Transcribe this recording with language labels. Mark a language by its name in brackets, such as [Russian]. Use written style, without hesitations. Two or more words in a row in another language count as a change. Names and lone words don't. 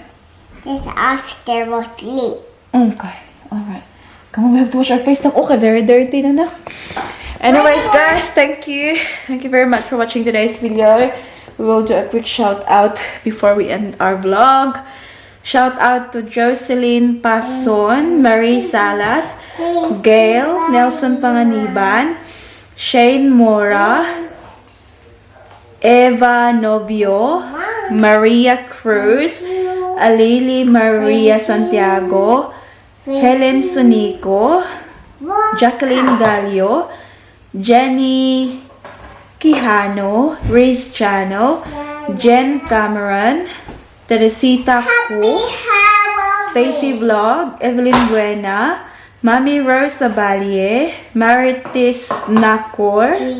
[English] Yes, after we sleep. Okay, alright. Come on, we have to wash our face now. Okay, very dirty na. Anyways, guys, thank you. Thank you very much for watching today's video. We will do a quick shout out before we end our vlog. Shout out to Jocelyn Pason, Marie Salas, Gail, Nelson Panganiban, Shane Mora, Eva Novio, Maria Cruz, Alili Maria Santiago, Helen Sunico, Jacqueline Gallo, Jenny Quijano, Riz Chano, Jen Cameron, Teresita Ku, Stacy Vlog, Evelyn Buena, Mami Rose Sabalie, Maritis Nakor,